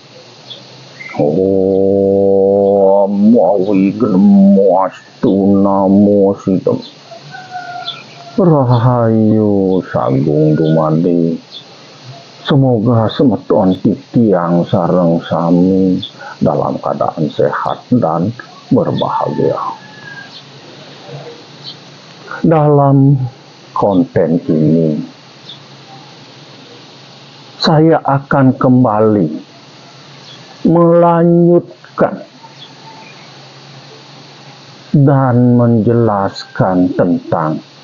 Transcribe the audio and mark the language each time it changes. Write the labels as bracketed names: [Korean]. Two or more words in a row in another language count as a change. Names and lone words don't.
[Sanskrit] Om Wiglemoastu Namo Sidam. [Balinese] Rahayu Sagung Dumadi. [Indonesian] Semoga [Balinese] semeton titiang sareng sami [Indonesian] dalam keadaan sehat dan berbahagia. Dalam konten ini saya akan kembali melanjutkan dan menjelaskan tentang